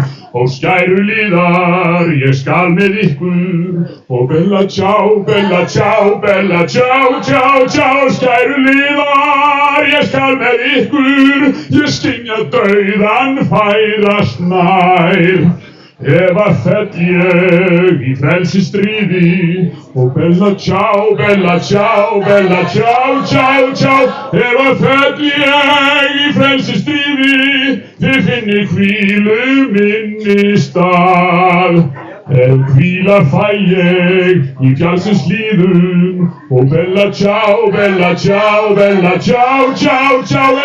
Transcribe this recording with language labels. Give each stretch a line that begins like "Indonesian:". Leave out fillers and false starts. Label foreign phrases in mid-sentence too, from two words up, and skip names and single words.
Icelandic: Og skæruliðar, ég skal með ykkur og
Italian: Bella Ciao, Bella Ciao, Bella Ciao, Ciao,
Icelandic: Ciao. Skæruliðar, ég skal með ykkur, ég skynja dauðan færast nær. Eva fell ég í frelsisstríði og
Italian: Bella Ciao, Bella Ciao, Bella Ciao, Ciao,
Icelandic: Ciao. Eva fell ég í frelsisstríði, þið finnið hvílu minni stað. Hvíla fæ ég í fjallsins hlíðum og
Italian: Bella Ciao, Bella Ciao, Bella Ciao, Ciao,
Icelandic: Ciao.